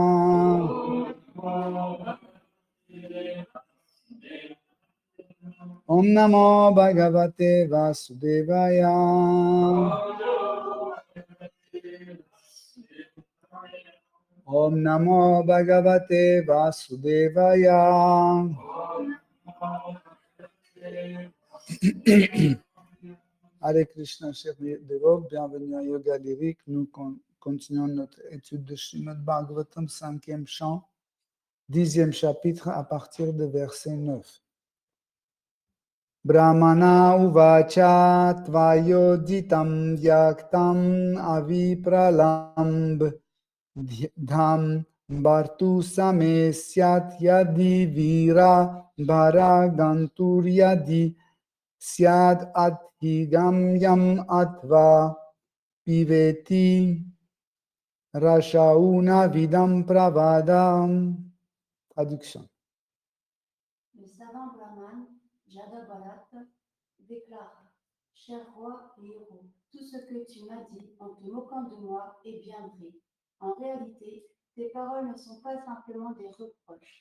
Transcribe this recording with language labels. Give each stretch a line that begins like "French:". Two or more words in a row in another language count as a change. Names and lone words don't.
Sanskrit: Om Namo Bhagavate Vasudevaya. Om Namo Bhagavate Vasudevaya. Hare Krishna,
French: chers dévots, bienvenue à Yoga Lyrique. Nous continuons notre étude de Srimad Bhagavatam, 5e chant, 10e chapitre à partir de verset 9.
Sanskrit: Brahmana uvacha tvayoditam yaktam avipralamb dham Bartu same syat yadi vira bharagantur yadi syad adhigamyam atva piveti rashauna vidam pravadam.
French: Traduction. Le savant Brahman, Jadabharat, déclara: Cher roi et héros, tout ce que tu m'as dit en te moquant de moi est bien vrai. En réalité, tes paroles ne sont pas simplement des reproches.